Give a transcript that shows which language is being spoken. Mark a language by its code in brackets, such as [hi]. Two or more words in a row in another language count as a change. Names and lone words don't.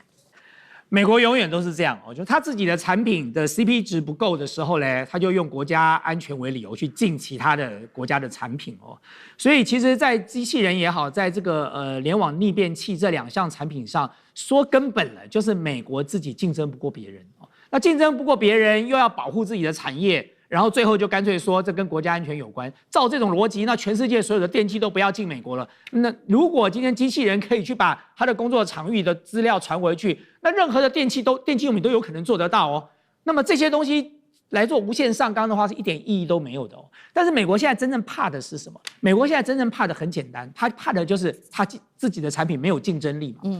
[zh] 美國永遠都是這樣哦，就他自己的產品的 CP 值不夠的時候呢，他就用國家安全為理由去禁其他的国家的產品哦。所以其實，在機器人也好，在这個聯網逆變器這2項產品上，說根本了就是美國自己競爭不過別人哦。那競爭不過別人，又要保護自己的產業。然後最後就乾脆說這跟國家安全有關。照這種邏輯，那全世界所有的電器都不要進美國了。那如果今天機器人可以去把他的工作場域的資料傳回去，那任何的電器用品都有可能做得到哦。那麼這些東西來做無限上綱的話，是一點意義都沒有的哦。但是美國現在真正怕的是什麼？美國現在真正怕的很簡單，他怕的就是他自己的產品沒有競爭力嘛。